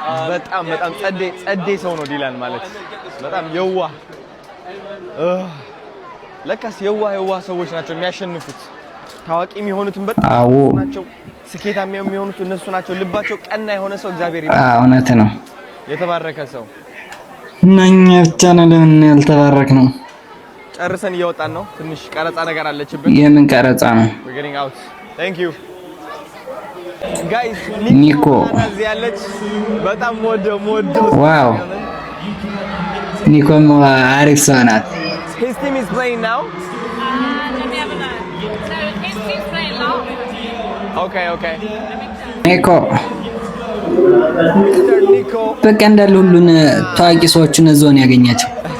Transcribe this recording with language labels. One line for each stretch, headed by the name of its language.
Amharic: በጣም ጸዴ ሰው ነው ዲላን ማለት በጣም የዋህ ለካስ የዋህ ሰዎች ናቸው የሚያሸንፉት። ታዋቂ የሚሆኑትን በጣም ናቸው። ስኬታማ የሚሆኑት እነሱ ናቸው። ልባቸው ቀና የሆነ ሰው እግዚአብሔር ይባርክ። እውነት ነው። የተባረከ ሰው እኛ ብቻ ነን ለምን ያልተባረክ ነው። ጨርሰን እየወጣን ነው። ትንሽ ቀረጻ ነገር አለችብን። የምን ቀረጻ ነው?
English: we're getting out thank you guys
Amharic: ኒኮ ያለች በጣም ሞዶ ዋው ኒኮ አሪፍ ሰው ናት።
English: his team is playing now Let me have a look. So his team's playing now. okay
Amharic: ኒኮ
English: Mr. Nico
Amharic: በቃ እንዳለ ሁሉን ታዋቂ ሰዎችን እዛውን ያገኛቸው።